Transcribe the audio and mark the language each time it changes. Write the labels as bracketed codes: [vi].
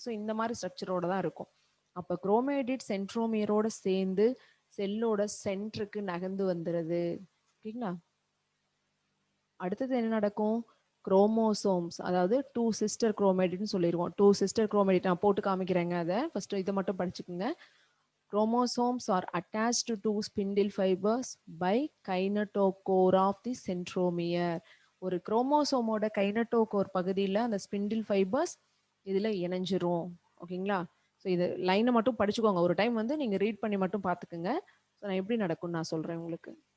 [ta] So இந்த மாதிரி ஸ்ட்ரக்சரோட தான் இருக்கும். அப்போ குரோமேடிட் சென்ட்ரோமியரோட சேர்ந்து செல்லோட சென்டருக்கு நகர்ந்து வந்துடுது. ஓகேங்களா? அடுத்தது என்ன நடக்கும்? குரோமோசோம்ஸ், அதாவது 2 சிஸ்டர் குரோமேடிட்னு சொல்லிடுவோம். 2 சிஸ்டர் குரோமேடிட் நான் போட்டு காமிக்கிறேங்க. அதை ஃபர்ஸ்ட் இதை மட்டும் படிச்சுக்குங்க. [en] Chromosomes are attached to spindle fibers by kinetochore of the centromere. [ta] ஒரு குரோமோசோமோட கைனட்டோகோர் பகுதியில் அந்த ஸ்பிண்டில் ஃபைபர்ஸ் இதில் இணைஞ்சிரும். ஓகேங்களா? ஸோ இது லைனை மட்டும் படிச்சுக்கோங்க. ஒரு டைம் வந்து நீங்கள் ரீட் பண்ணி மட்டும் பார்த்துக்குங்க. ஸோ நான் எப்படி நடக்கும்னு நான் சொல்கிறேன் உங்களுக்கு.